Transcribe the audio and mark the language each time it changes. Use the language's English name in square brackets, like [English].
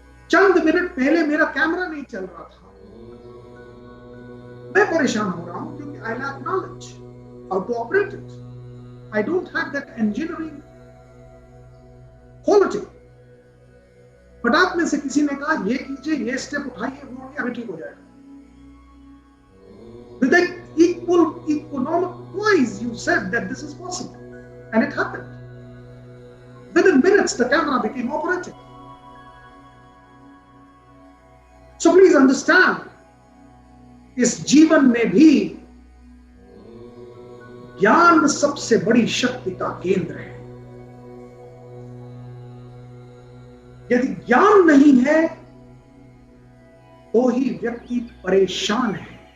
[Hindi] चंद minute पहले मेरा camera नहीं चल रहा था, मैं परेशान हो रहा हूं क्योंकि [English] I lack knowledge how to operate it. I don't have that engineering quality. [Hindi] But आप में से किसी ने कहा ये कीजिए, ये स्टेप उठाइए, वो अभी ठीक हो जाएगा। [English] With that economic poise, you said that this is possible, and it happened. Within minutes, the camera became operative. So please understand, [Hindi] इस जीवन में भी ज्ञान सबसे बड़ी शक्ति का केंद्र है। यदि ज्ञान नहीं है तो ही व्यक्ति परेशान है।